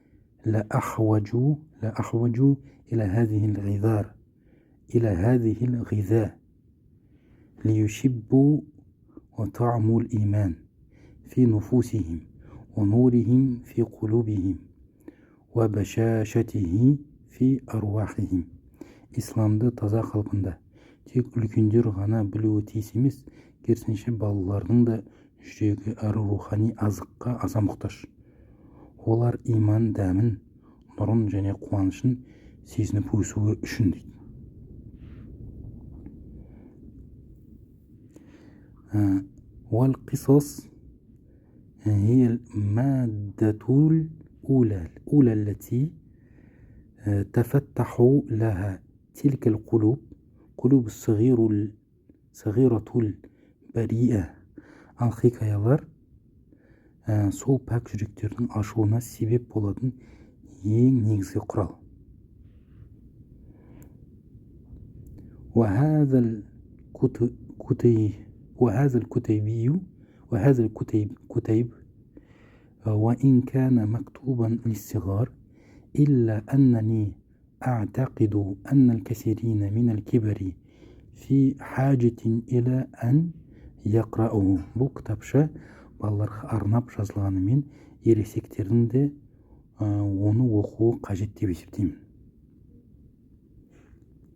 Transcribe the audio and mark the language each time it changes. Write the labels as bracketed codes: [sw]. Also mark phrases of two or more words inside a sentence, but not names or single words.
[ar] لأحوج إلى هذه الغذاء ليشبوا وطعموا الإيمان في نفوسهم ونورهم في قلوبهم وبشاشته في أرواحهم. [kk] Исламды таза қалпында тек үлкендер ғана білуі тиіс емес, керісінше балалардың да жүрегі әрі рухани азыққа аса мұқтаж. Олар иман дәмін, нұрын және қуанышын сезініп өсуі үшін дейді. [ar] والقصص هي المادة الأولى التي تفتح لها تلك القلوب الصغيرة البريئة. [kk] Ал хикаялар сол пәк жүректердің ашуына себеп болатын ең негізгі құрал. [ar] وهذا الكتيب وإن كان مكتوبا للصغار، إلا أنني أعتقد أن الكثيرين من الكبر في حاجة إلى أن يقرأوه. [kk] Бұл кітапша балаларға арнап жазылғанымен, ересектердің де оны оқуы қажет деп есептеймін.